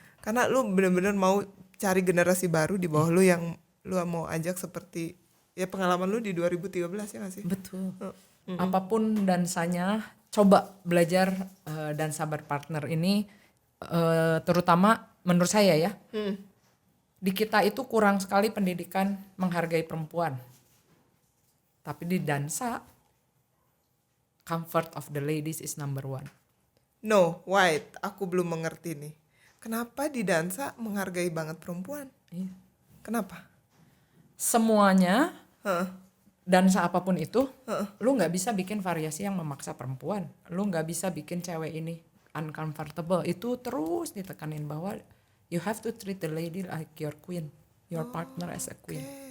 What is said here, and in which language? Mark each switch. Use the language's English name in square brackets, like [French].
[Indonesian] Karena lu bener-bener mau cari generasi baru di bawah lu yang lu mau ajak seperti ya pengalaman lu di 2013 ya gak sih? Betul. Apapun dansanya, coba belajar dansa berpartner ini, terutama menurut saya ya. Di kita itu kurang sekali pendidikan menghargai perempuan. Tapi di dansa, [English] comfort of the ladies is number one. No, wait, [Indonesian] aku belum mengerti nih. Kenapa di dansa menghargai banget perempuan? Iya. Kenapa? Semuanya, dansa apapun itu, lu gak bisa bikin variasi yang memaksa perempuan. Lu gak bisa bikin cewek ini uncomfortable. Itu terus ditekanin bahwa [English] you have to treat the lady like your queen, your partner as a queen.